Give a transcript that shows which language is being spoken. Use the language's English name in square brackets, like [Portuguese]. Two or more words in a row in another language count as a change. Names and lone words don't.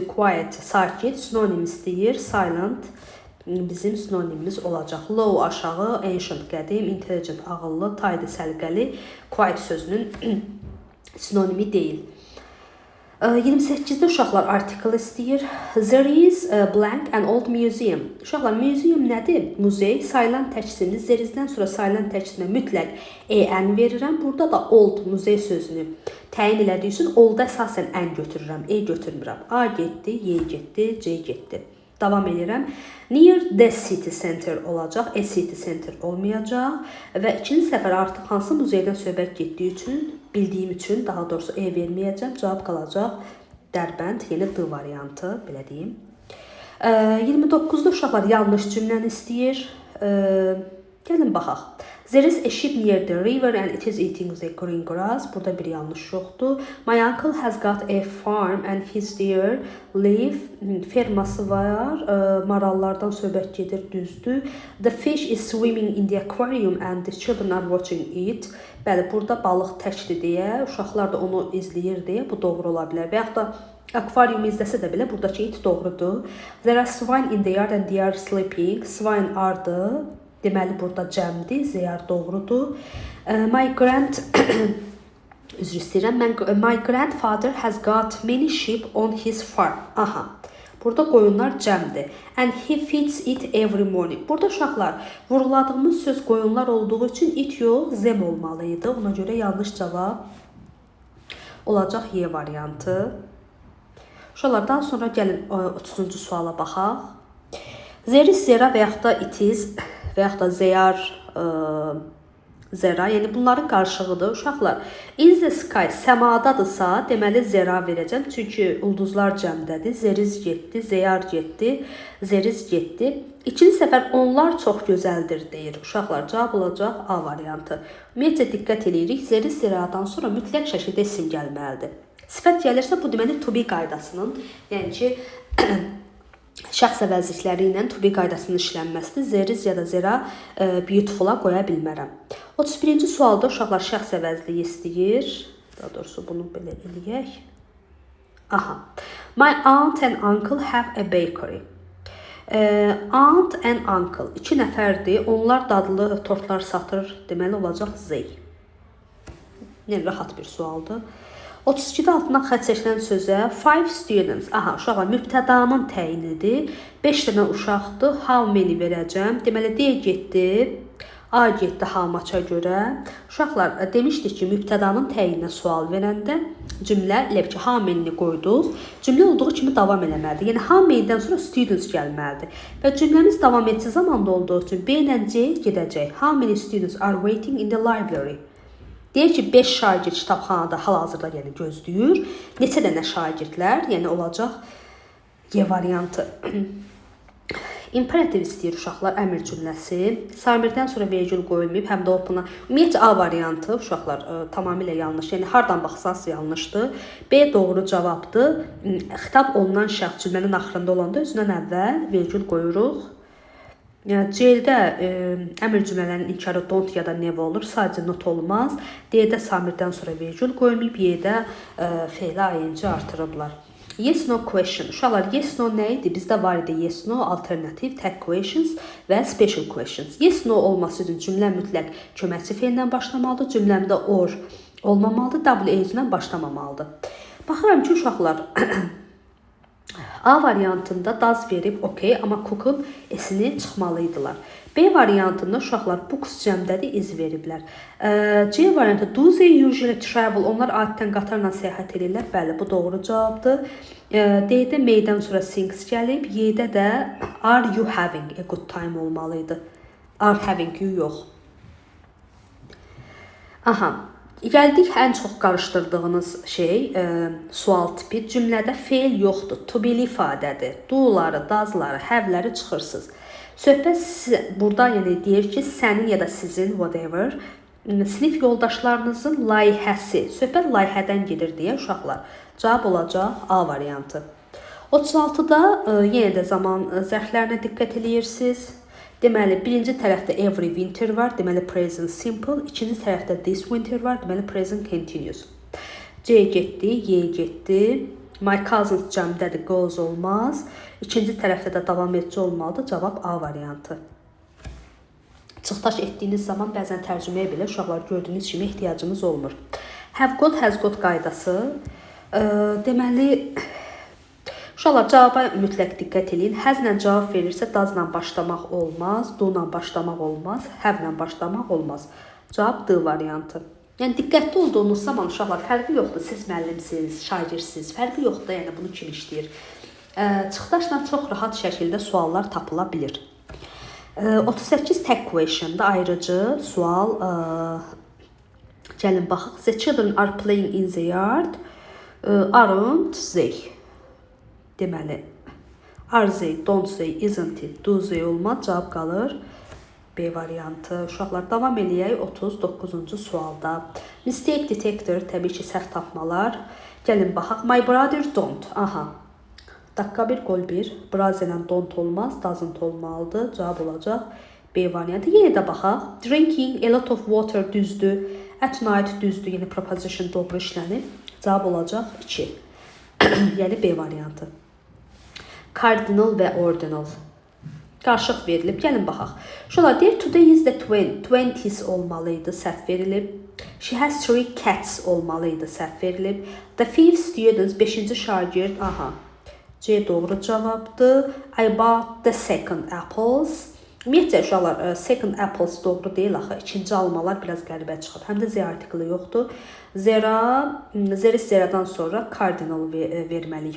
[Azerbaijani] Quiet, sakit, sinonim istəyir, silent bizim sinonimimiz olacaq. Low aşağı, ancient qədim, intelligent ağıllı, tidy səliqəli, quiet sözünün sinonimi deyil. 28-də uşaqlar article istəyir. [English] There is a blank and old museum. [Azerbaijani] Uşaqlar, museum nədir? Muzey, sayılan təksimli. There-izdən sonra sayılan təksimə mütləq en verirəm. Burada da old, muzey sözünü təyin elədiyi üçün old-a əsasən ən götürürəm, götürmürəm. A getdi, Y getdi, C getdi. Davam edirəm. [English] Near the city center [Azerbaijani] olacaq, [English] a city center [Azerbaijani] olmayacaq və ikinci səfər artıq hansı muzeydən söhbət getdiyi üçün, bildiyim üçün, daha doğrusu verməyəcəm, cavab qalacaq Dərbənd, yəni D variantı, belə deyim. 29-da uşaqlar yanlış cümləni istəyir. Gəlin baxaq. [English] There is a sheep near the river and it is eating the green grass. [Azerbaijani] Burada bir yanlış yoxdur. [English] My uncle has got a farm and his deer live. [Azerbaijani] Ferması var. Marallardan söhbət gedir, düzdür. [English] The fish is swimming in the aquarium and the children are watching it. [Azerbaijani] Bəli, burada balıq təkdir deyə, uşaqlar da onu izləyir deyə bu doğru ola bilər. Və yaxud da akvarium izləsə də belə buradakı it doğrudur. [English] There are swine in the yard and they are sleeping. [Azerbaijani] Swine ardı. Deməli burada cəmdir. Zeyar doğrudur. [English] My grandfather has got many sheep on his farm. Aha. [Azerbaijani] Burada qoyunlar cəmdir. [English] And he feeds it every morning. [Azerbaijani] Burada uşaqlar, vuruladığımız söz qoyunlar olduğu üçün it yox, zem olmalıydı. Ona görə yanlış cavab olacaq Y variantı. Uşaqlar, daha sonra gəlin 30-cu suala baxaq. [English] There is, [Azerbaijani] zera və yaxud da [English] it is [Azerbaijani] və yaxud da zeyar, zera, yəni bunların qarşılığıdır. Uşaqlar, [English] in the sky [Azerbaijani] səmadadırsa, deməli zera verəcəm. Çünki ulduzlar cəmdədir. Zeriz getdi, zeyar getdi, zeriz getdi. İkinci səfər onlar çox gözəldir deyir. Uşaqlar, cavab olacaq A variantı. Ümumiyyətcə diqqət edirik. Zeriz zeradan sonra mütləq şəkildə isim gəlməlidir. Sifət gəlirsə, bu deməli [English] to be [Azerbaijani] qaydasının, yəni ki, şəxs əvəzlikləri ilə [English] to be [Azerbaijani] qaydasının işlənməsidir. Zeriz ya da zera beautiful-a qoya bilmərəm. 31-ci sualda uşaqlar şəxs əvəzliyi istəyir. Daha doğrusu bunu belə eləyək. Aha. [English] My aunt and uncle have a bakery. Aunt and uncle [Azerbaijani] 2 nəfərdir. Onlar dadlı tortlar satır. Deməli olacaq Z. Yəni rahat bir sualdır. 32-də altından xətt çəkilən sözə 5 students. Aha, uşaqlar mübtədanın təyinidir. 5 dənə uşaqdır. [English] How many [Azerbaijani] verəcəm? Deməli D getdi. A getdi [English] how much-a [Azerbaijani] görə. Uşaqlar demişdik ki, mübtədanın təyininə sual verəndə cümlə elə ki, [English] how many-ni [Azerbaijani] qoyduq. Cümlə olduğu kimi davam eləməlidir. Yəni [English] how many-dən [Azerbaijani] sonra students gəlməlidir. Və cümləmiz davam etdiyi zamanda olduğu üçün B ilə C gedəcək. [English] How many students are waiting in the library? [Azerbaijani] Deyir ki, 5 şagird kitabxanada hal-hazırda yəni gözləyir. Neçə dənə şagirdlər, yəni olacaq Y variantı. Imperativ istəyir uşaqlar, əmr cümləsi. Samirdən sonra vergül qoyulmayıb, həm də opuna. Ümumiyyətcə A variantı uşaqlar tamamilə yanlış. Yəni hardan baxsanız yanlışdır. B doğru cavabdır. Xitab olunan şəxs cümlənin axırında olanda özündən əvvəl vergül qoyuruq. C-də əmr cümlələrinin inkarı don't ya da never olur. Sadəcə not olmaz. D-də samirdən sonra vergül qoyulmayıb. Y-də fe'lə ing artırıblar. [English] Yes, no question. Uşaqlar, yes, no [Azerbaijani] nə idi? Bizdə var idi [English] yes, no, alternativ, tag questions və special questions. [Azerbaijani] Yes, no olması üçün cümlə mütləq köməkçi fe'lə başlamalıdır. Cümləmdə or olmamalıdır. W-ilə başlamamalıdır. Baxıram ki, uşaqlar A variantında does verib, okey, amma cook'un esini çıxmalıydılar. B variantında uşaqlar books cəmdədir, iz veriblər. C variantı [English] do they usually travel? [Azerbaijani] Onlar adətən qatarla səyahət edirlər. Bəli, bu doğru cavabdır. D-də maydən sonra things gəlib. Y-də də [English] are you having a good time olmalıydı. Are having you yox. Aha. [Azerbaijani] Gəldik ən çox qarışdırdığınız şey, sual tipi. Cümlədə feil yoxdur, to be ifadədir. Do-ları, does-ları, have-ləri çıxırsınız. Söhbət burada yəni deyir ki, sənin ya da sizin, whatever, sinif yoldaşlarınızın layihəsi. Söhbət layihədən gedir deyə uşaqlar. Cavab olacaq A variantı. 36-da yenə də zaman zərflərinə diqqət edirsiniz. Deməli, birinci tərəfdə [English] every winter [Azerbaijani] var, deməli [English] present simple. [Azerbaijani] İkinci tərəfdə [English] this winter [Azerbaijani] var, deməli [English] present continuous. [Azerbaijani] C getdi, Y getdi. [English] My cousins [Azerbaijani] cəmdədir, goes olmaz. İkinci tərəfdə də davam edici olmalıdır. Cavab A variantı. Çıxdaş etdiyiniz zaman bəzən tərcüməyə belə uşaqlar gördüyünüz kimi ehtiyacımız olmur. [English] Have got, has got qaydası. [Azerbaijani] Deməli, uşaqlar cavaba mütləq diqqət edin. Haslə cavab verirsə does-la başlamaq olmaz, do-la başlamaq olmaz, have-la başlamaq olmaz. Cavab D variantı. Yəni diqqətli olduğunuz zaman uşaqlar fərqi yoxdur. Siz müəllimsiniz, şagirdsiniz, fərqi yoxdur. Yəni bunu kim işləyir? Çıxdaşla çox rahat şəkildə suallar tapıla bilir. 38 [English] tag question-da [Azerbaijani] ayrıcı sual. Gəlin baxaq. [English] The children are playing in the yard. Aren't they? Deməli, are they, don't they, isn't it, do they [Azerbaijani] olmaz, cavab qalır B variantı. Uşaqlar davam eləyək 39-cu sualda. [English] Mistake detector, [Azerbaijani] təbii ki, səhv tapmalar. Gəlin baxaq. [English] My brother don't. Aha. Dakika 1, [Azerbaijani] gol 1. Braz ilə don't olmaz, doesn't olmalıdır. Cavab olacaq B variantı. Yenə də baxaq. [English] Drinking a lot of water düzdür. At night düzdür. [Azerbaijani] Yəni proposition doğru işlənib. Cavab olacaq 2. Yəni B variantı. Cardinal və ordinal. Qarşıq verilib. Gəlin baxaq. Şolar deyir, [English] today is the 20s [Azerbaijani] olmalıydı. Səhv verilib. [English] She has 3 cats [Azerbaijani] olmalıydı. Səhv verilib. [English] The 5 students, [Azerbaijani] 5-ci şagird. Aha. C doğru cavabdır. [English] I bought the second apples. [Azerbaijani] Ümumiyyətcə uşaqlar, [English] second apples [Azerbaijani] doğru deyil axı. İkinci almalar biraz qəribə çıxır. Həm də Z artikli yoxdur. Zeradan sonra cardinal verməliyik.